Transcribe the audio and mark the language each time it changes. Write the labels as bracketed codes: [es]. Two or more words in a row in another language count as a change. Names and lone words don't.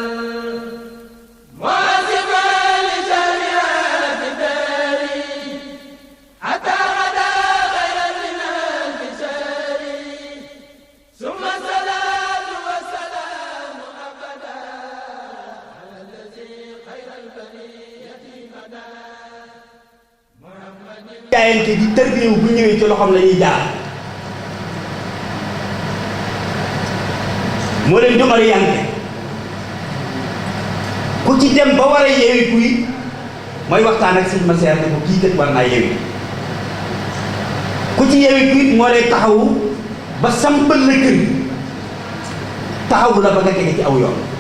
[ar] واجبا لجميع الداري حتى غدا غير من البشر ثم الصلاة والسلام أبدا على الذي خير البرية بدا محمد [wo] jaayante di tërbiyewu bu ñëwee ci loxoom la ñuy jaar moo leen di orienté ku ci dem ba war a yeewi kuy mooy waxtaan ak sëñ ma seer ne ko kii kat war naa yeewi ku ci yeewi kuy moo lay taxawu ba sampal la kër taxawu la ba nga tege ci aw yoon